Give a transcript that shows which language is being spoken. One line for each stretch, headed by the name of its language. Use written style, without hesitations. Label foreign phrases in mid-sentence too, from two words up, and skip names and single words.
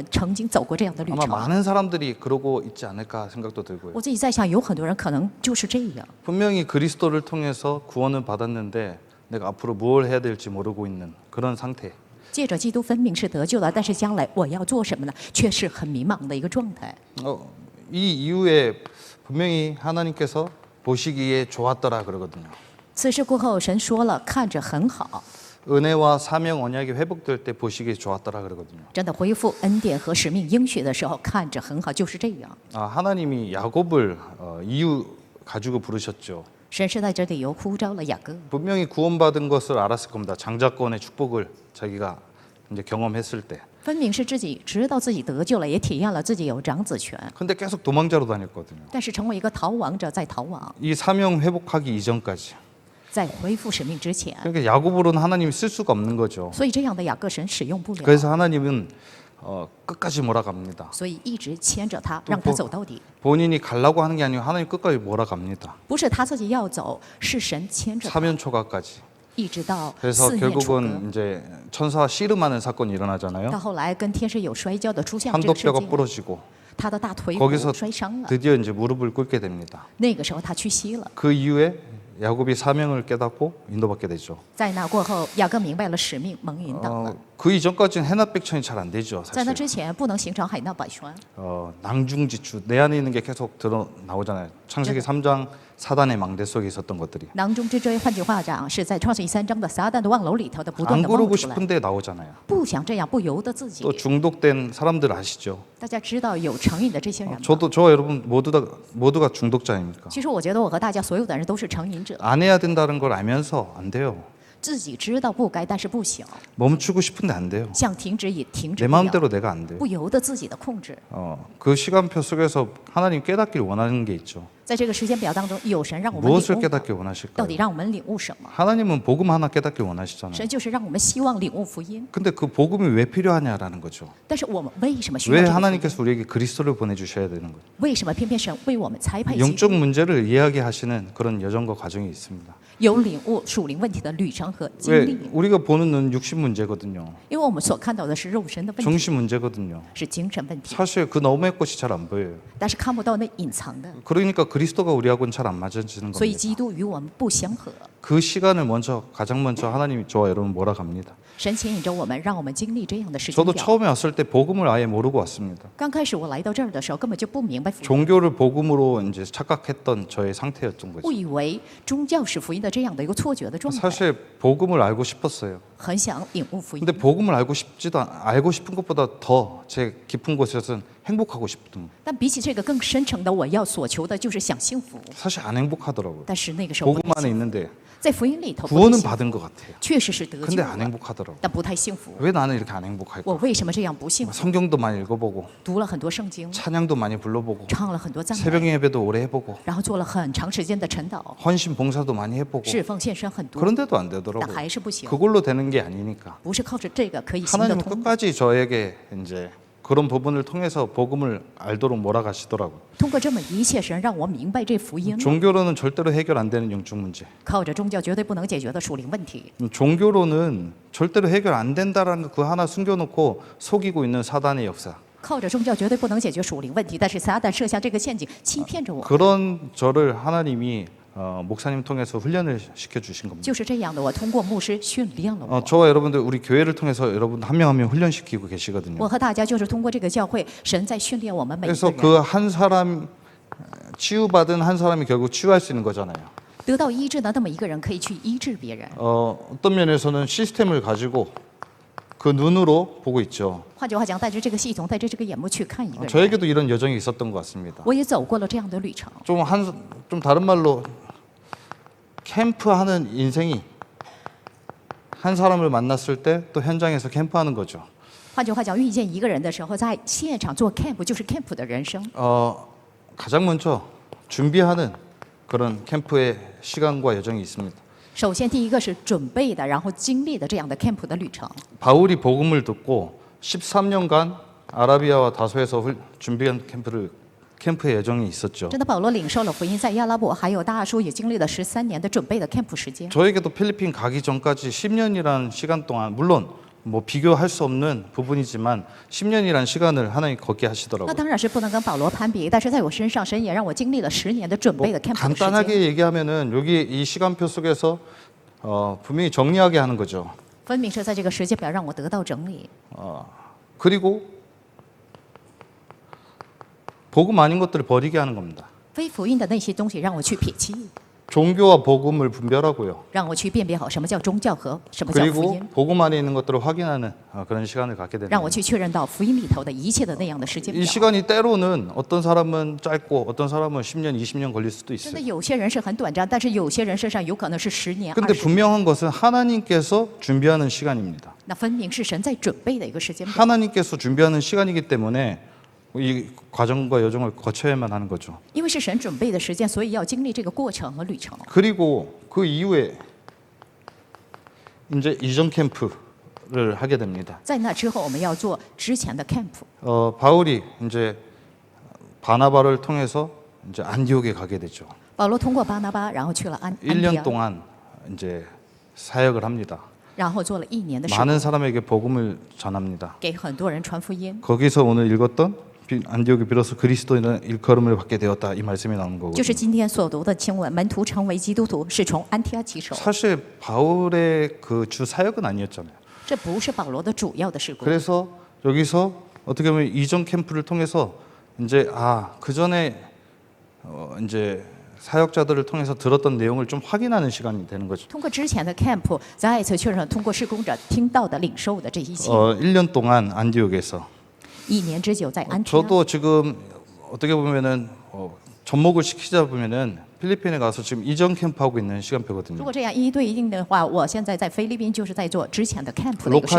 Chinese: 曾经走过这样的旅
Korean: 아마
Chinese: 程，
Korean: 많은 사람들이 그러고 있지 않을까 생각도 들고요.
Chinese: 我自己在想，有很多人可能就是这样。
Korean: 분명히 그리스도를 통해서 구원을 받았는데 내가 앞으로 뭘 해야 될지 모르고 있는 그런 상태.
Chinese: 借着基督分明是得救了，但是将来我要做什么呢？却是很迷茫的一个状态。
Korean: 이 이후에 분명히 하나님께서 보시기에 좋았더라 그러거든요.
Chinese: 此事过后，神说了，看着很好，
Korean: 은혜와 사명 언약이 회복될 때 보시기에 좋았더라 그러거든요.
Chinese: 真的恢复恩典和使命应许的时候，看着很好，就是这样。
Korean: 하나님이 야곱을 이유 가지고 부르셨죠.
Chinese: 神是在这里又呼召了雅各，
Korean: 분명히 구원받은 것을 알았을 겁니다. 장자권의 축복을 자기가 이제 경험했을 때.
Chinese: 分明是自己知道自己得救了，也体验了自己有长子权，
Korean: 근데 계속 도망자로 다녔거든요.
Chinese: 但是成为一个逃亡者，在逃亡，
Korean: 이 사명 회복하기 이전까지.
Chinese: 在恢复使命之前，
Korean: 그러니까 야곱으로는 하나님이 쓸 수가 없는 거죠.
Chinese: 所以这样的雅各神使用不了。
Korean: 그래서 하나님은 끝까지 몰아갑니다.
Chinese: 所以一直牵着他，让他走到底。
Korean: 본인이 가려고 하는 게 아니고 하나님 끝까지 몰아갑니다.
Chinese: 不是他自己要走，是神牵着他，
Korean: 사면 초가까지.
Chinese: 一直到
Korean: 그래서
Chinese: 四面楚歌。
Korean: 결국은 이제 천사 씨름하는 사건이
Chinese: 到
Korean: 일어나잖아요.
Chinese: 后来跟天使有摔跤的出现了这个事
Korean: 환도뼈가
Chinese: 件，
Korean: 부러지고
Chinese: 他的大腿骨
Korean: 거기서
Chinese: 摔伤了。
Korean: 드디어 이제 무릎을 꿇게 됩니다.
Chinese: 那个时候他屈膝了。
Korean: 그 이후에 야곱이 사명을 깨닫고 인도받게 되죠.
Chinese: 在那过后，雅各明白了使命，蒙引导了。
Korean: 그 이전까지는 해납백천이 잘 안 되죠.
Chinese: 在那
Korean: 사실.
Chinese: 之前，不能形成海纳百川。
Korean: 낭중지추 내 안에 있는 게 계속 드러 나오잖아요. 창세기 3장 사단의 망대 속에 있었던 것들이.
Chinese: 囊中之锥，换句话讲，是在创世记3章的撒旦的望楼里头的不断
Korean: 안
Chinese: 的冒
Korean: 그러고
Chinese: 出来。
Korean: 싶은데 나오잖아요.
Chinese: 不想这样，不由得自己
Korean: 또 。 중독된 사람들 아시죠?
Chinese: 大家知道有成瘾的这些人吗？
Korean: 저와 여러분 모두가 중독자입니까?
Chinese: 其实我觉得我和大家所有的人都是成瘾者，
Korean: 안 해야 된다는 걸 알면서 안 돼요.
Chinese: 自己知道不该，但是不想，
Korean: 멈추고 싶은데 안 돼요.
Chinese: 想停止也停止
Korean: 내
Chinese: 不了，
Korean: 마음대로 내가 안 돼요.
Chinese: 不由得自己的控制。
Korean: 그 시간표 속에서 하나님 깨닫기를 원하는 게 있죠.
Chinese: 在这个时间表当中，有神让我们
Korean: 무엇을
Chinese: 领悟，
Korean: 깨닫기
Chinese: 到
Korean: 원하실까요?
Chinese: 底让我们领悟什么？
Korean: 하나님은 복음 하나 깨닫기 원하시잖아요.
Chinese: 神就是让我们希望领悟福音，
Korean: 근데 그 복음이 왜 필요하냐라는 거죠.
Chinese: 但是我们为什么需要
Korean: 왜
Chinese: 这个福音？
Korean: 하나님께서 우리에게 그리스도를 보내주셔야 되는 거죠.
Chinese: 为什么偏偏神为我们差派基督？
Korean: 영적 문제를 이야기하시는 그런 여정과 과정이 있습니다.
Chinese: 有领悟属灵问题的旅程和经
Korean: 왜
Chinese: 历，
Korean: 우리가 보는 눈 육신 문제거든요.
Chinese: 因为我们所看到的是肉身的问题，
Korean: 정신 문제거든요.
Chinese: 是精神问题，
Korean: 사실 그 너머의 것이 잘 안 보여요.
Chinese: 但是看不到那隐藏的，
Korean: 그러니까 그리스도가 우리하고는 잘 안 맞아지는
Chinese: 所以
Korean: 겁니다.
Chinese: 基督与我们不相合。
Korean: 그 시간을 가장 먼저 하나님이 저와 여러분 몰아갑니다.
Chinese: 神牵引着我们，让我们经历这样的时间
Korean: 저도
Chinese: 表。
Korean: 처음에 왔을 때 복음을 아예 모르고 왔습니다.
Chinese: 刚开始我来到这儿的时候，根本就不明白福音，
Korean: 종교를 복음으로 이제 착각했던 저의 상태였던
Chinese: 误
Korean: 거죠.
Chinese: 以为宗教是福音的这样的一个错觉的状态，
Korean: 사실 복음을 알고 싶었어요.
Chinese: 很想领悟福音
Korean: 근데 。 복음을 알고 싶은 것보다 더 제 깊은 곳에서는 행복하고 싶던.
Chinese: 但比起这个更深层的，我要所求的就是想幸福。
Korean: 사실 안 행복하더라고요.
Chinese: 但是那个时候不
Korean: 복음
Chinese: 太
Korean: 안에
Chinese: 幸福，
Korean: 있는데
Chinese: 在福音里头不太
Korean: 구원은
Chinese: 幸福
Korean: 받은 것 같아요.
Chinese: 确实是得救
Korean: 근데 안
Chinese: 了，
Korean: 행복하더라고요.
Chinese: 但不太幸福。
Korean: 왜 나는 이렇게 안 행복할까?
Chinese: 我为什么这样不幸福？
Korean: 성경도 많이 읽어보고
Chinese: 读了很多圣经，
Korean: 찬양도 많이 불러보고
Chinese: 唱了很多赞
Korean: 새벽
Chinese: 美，
Korean: 예배도 오래 해보고
Chinese: 然后做了很长时间的晨祷，
Korean: 헌신 봉사도 많이 해보고
Chinese: 侍奉献身很多，
Korean: 그런데도 안
Chinese: 但
Korean: 되더라고요.
Chinese: 还是不行。
Korean: 그걸로 되는 게 아니니까
Chinese: 不是靠着这个可以行得
Korean: 하나님은
Chinese: 通的。
Korean: 끝까지 저에게 이제 그런 부분을 통해서 복음을 알도록 몰아가시더라고요.
Chinese: 通过这么一切，神让我明白这福音了。
Korean: 종교로는 절대로 해결 안 되는 영적 문제.
Chinese: 靠着宗教绝对不能解决的属灵问题，
Korean: 종교로는 절대로 해결 안 된다라는 그 하나 숨겨놓고 속이고 있는 사단의 역사.
Chinese: 靠着宗教绝对不能解决属灵问题，但是撒旦设下这个陷阱，欺骗着我。
Korean: 그런 저를 하나님이 목사님 통해서 훈련을 시켜주신 겁니다.
Chinese: 就是这样的，我通过牧师训练了我。
Korean: 저와 여러분들 우리 교회를 통해서 여러분 한 명 한 명 훈련시키고 계시거든요.
Chinese: 我和大家就是通过这个教会，神在训练我们每一个
Korean: 그래서
Chinese: 人。
Korean: 그 한 사람 치유받은 한 사람이 결국 치유할 수 있는 거잖아요.
Chinese: 得到医治的那么一个人，可以去医治别人。
Korean: 어떤 면에서는 시스템을 가지고 그 눈으로 보고 있죠.
Chinese: 换句话讲，带着这个系统，带着这个眼目去看一个人。
Korean: 저에게도 이런 여정이 있었던 것 같습니다.
Chinese: 我也走过了这样的旅程。
Korean: 좀 다른 말로 캠프하는 인생이 한 사람을 만났을 때 또 현장에서 캠프하는 거죠.
Chinese: 换句话讲，遇见一个人的时候，在现场做 camp 就是 camp 的人生。
Korean: 가장 먼저 준비하는 그런 캠프의 시간과 여정이 있습니다.
Chinese: 首先，第一个是准备的，然后经历的这样的 camp 的旅程。
Korean: 바울이 복음을 듣고 13년간 아라비아와 다소에서 준비한 캠프의 여정이 있었죠.
Chinese: 真的，保罗领受了福音，在亚拉伯还有大阿叔也经历了13年的准备的 camp 时间。
Korean: 저에게도 필리핀 가기 전까지 10년이라는 시간 동안 물론 뭐 비교할 수 없는 부분이지만 10년이라는 시간을 하나님 걷게
Chinese: 那
Korean: 하시더라고요.
Chinese: 当然是不能跟保罗攀比，但是在我身上，神也让我经历了10年的准备的 camp 的时间。
Korean: 간단하게 얘기하면은 여기 이 시간표 속에서 분명히 정리하게 하는 거죠.
Chinese: 分明是在这个时间表让我得到整理，
Korean: 그리고 복음 아닌 것들을 버리게 하는 겁니다.
Chinese: 非福音的那些东西让我去撇弃，
Korean: 종교와 복음을 분별하고요.
Chinese: 让我去辨别好什么叫宗教和什么叫福
Korean: 그리고
Chinese: 音，
Korean: 복음 안에 있는 것들을 확인하는 그런 시간을 갖게
Chinese: 让
Korean: 됩니다.
Chinese: 我去确认到福音里头的一切的那样的时间
Korean: 이
Chinese: 表。
Korean: 시간이 때로는 어떤 사람은 짧고 어떤 사람은 10년, 20년 걸릴 수도
Chinese: 真的
Korean: 있어요.
Chinese: 有些人是很短暂，但是有些人身上有可能是10年、
Korean: 근데
Chinese: 20年。
Korean: 분명한 것은 하나님께서 준비하는 시간입니다.
Chinese: 那分明是神在准备的一个时间表。
Korean: 하나님께서 준비하는 시간이기 때문에 이 과정과 여정을 거쳐야만 하는 거죠.
Chinese: 因为是神准备的时间，所以要经历这个过程和旅程。
Korean: 그리고 그 이후에 이제 이전 캠프 캠프를 하게 됩니다.
Chinese: 在那之后，我们要做之前的 camp。
Korean: 바울이 이제 바나바를 통해서 이제 안디옥에 가게 되죠.
Chinese: 保罗通过巴拿巴，然后去了安提
Korean: 1년
Chinese: 阿，
Korean: 동안 이제 사역을 합니다.
Chinese: 然后做了1年的事工，
Korean: 많은 사람에게 복음을 전합니다.
Chinese: 给很多人传福音。
Korean: 거기서 오늘 읽었던 안디옥에 비로소 그리스도인의 일컬음을 받게 되었다 이 말씀이 나오는
Chinese: 就是
Korean: 거거든요.
Chinese: 今天所读的经文，门徒成为基督徒是从安提阿起手，
Korean: 사실 바울의 그 주 사역은 아니었잖아요.
Chinese: 这不是保罗的主要的事工。
Korean: 그래서 여기서 어떻게 보면 이전 캠프를 통해서 이제 그 전에 이제 사역자들을 통해서 들었던 내용을 좀 확인하는 시간이 되는 거죠.
Chinese: 通过之前的 camp， 再一次确认通过事工者听到的、领受的这一切。
Korean: 1년 동안 안디옥에서
Chinese: 1 年之久在安提阿。
Korean: 저도 지금 어떻게 보면은 접목을 시키자 보면은 필리핀에 가서 지금 이전 캠프 하고 있는
Chinese: 如
Korean: 시간표거든요.
Chinese: 果这样一对一定的话，我现在在菲律宾就是在做之前的 camp 的一个